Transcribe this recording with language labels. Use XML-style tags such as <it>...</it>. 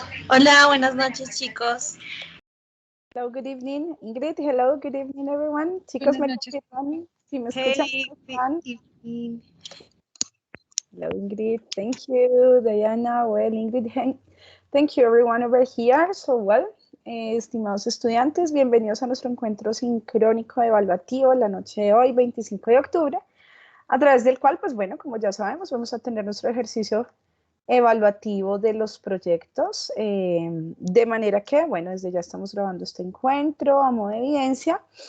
<es>Hola, buenas noches, chicos.</es> <en>Hello, good evening. Ingrid, hello, good evening, everyone.</en> <es>Chicos, ¿me escuchan? ¿Sí me escuchan?</es> <en>Evening. Hello, Ingrid. Thank you, Diana. Well, Ingrid, thank you, everyone over here.</en> <es>So, estimados estudiantes, bienvenidos a nuestro encuentro sincrónico evaluativo la noche de hoy, 25 de octubre, a través del cual, pues bueno, como ya sabemos, vamos a tener nuestro ejercicio evaluativo de los proyectos, de manera que, bueno, desde ya estamos grabando este encuentro a modo de evidencia.</es>